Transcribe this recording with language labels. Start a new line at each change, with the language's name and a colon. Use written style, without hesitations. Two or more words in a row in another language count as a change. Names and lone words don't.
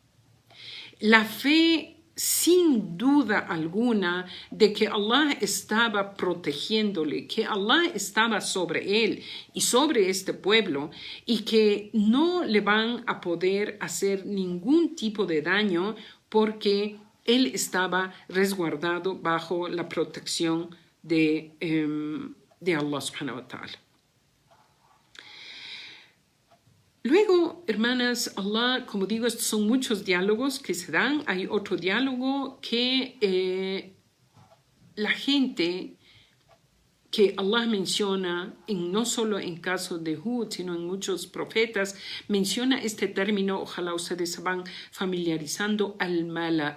Spanish: La fe sin duda alguna de que Allah estaba protegiéndole, que Allah estaba sobre él y sobre este pueblo y que no le van a poder hacer ningún tipo de daño porque él estaba resguardado bajo la protección de
Arabic: الله سبحانه وتعالى.
Spanish: Luego, hermanas, Allah, como digo, estos son muchos diálogos que se dan. Hay otro diálogo que la gente que Allah menciona, no solo en caso de Hud, sino en muchos profetas, menciona este término, ojalá ustedes se van familiarizando, al-mala.